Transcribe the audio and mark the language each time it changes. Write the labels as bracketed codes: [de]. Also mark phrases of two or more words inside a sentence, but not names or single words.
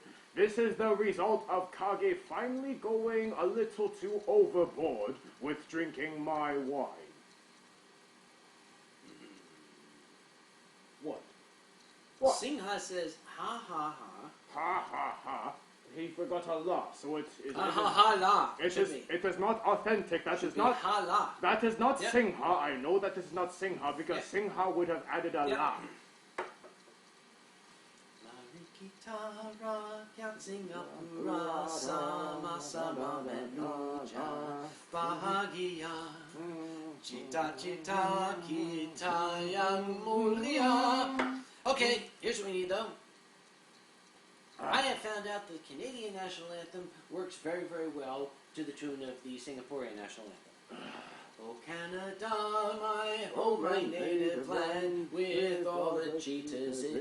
[en] This is the result of Kage finally going a little too overboard with drinking my wine. What? Singha says, ha ha ha. Ha ha ha. He forgot a la, so it Ha ha ha la. it is not authentic. That is Should be not ha la. that is not Yep. Singha. I know that is not Singha because Yep. Singha would have added a Yep. la. [ms] Marikitara kyat Singapura sama sama menuja bahagia cita-cita kita yang mulia. [en] Okay, here's what we need though. I have found out the Canadian national anthem works very, very well to the tune of the Singaporean national anthem. Oh Canada, my home, my native land, with all the cheetahs in...